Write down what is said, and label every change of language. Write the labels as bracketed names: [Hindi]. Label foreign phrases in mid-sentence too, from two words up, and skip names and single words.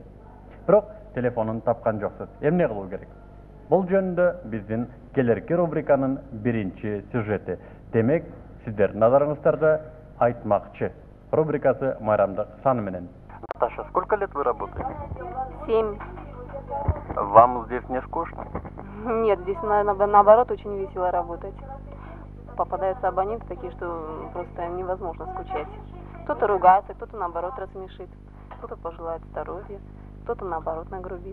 [Kyrgyz] Бирок телефонун тапкан жоксуз. Эмне кылуу керек? Бул жөнүндө биздин келерки рубриканын биринчи сюжети. Демек, сиздердин назарыңыздарда айтмакчы рубрикасы Майрамдык саны менен. [Russian] Наташа, сколько лет вы работаете? 7. Вам здесь не скучно? Нет, здесь наоборот очень весело работать. Попадаются абоненты такие, что просто невозможно скучать. Кто-то ругается, кто-то наоборот рассмешит, кто-то пожелает здоровья, кто-то наоборот нагрубит.